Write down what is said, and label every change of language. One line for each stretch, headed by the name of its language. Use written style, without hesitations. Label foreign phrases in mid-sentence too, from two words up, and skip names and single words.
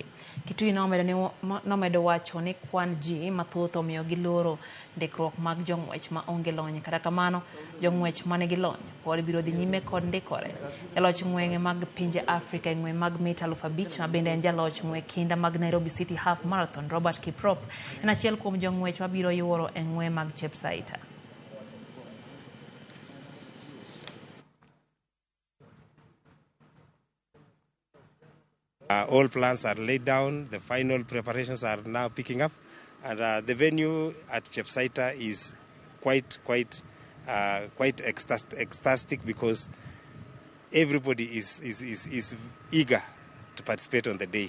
Luo (Kenya and Tanzania): Kitui nomedo wacho ni kwan ji mathoth omiyo giloro ndikruok mag jong'wech ma onge lony. Kata kamano, jong'wech mane gi lony pod biro dhi nyime kod ndikore. Jaloch ng'weye mag pinje Afrika e ng'we mag mita 5,000 ma bende en jaloch ng'we kinda mag Nairobi City Half Marathon Robert Kiprop en achiel kuom jong'wech ma biro yuoro e ng'we mag Chepsaita.
English: All plans are laid down. The final preparations are now picking up, and the venue at Chepsaita is quite ecstatic because everybody is eager to participate on the day.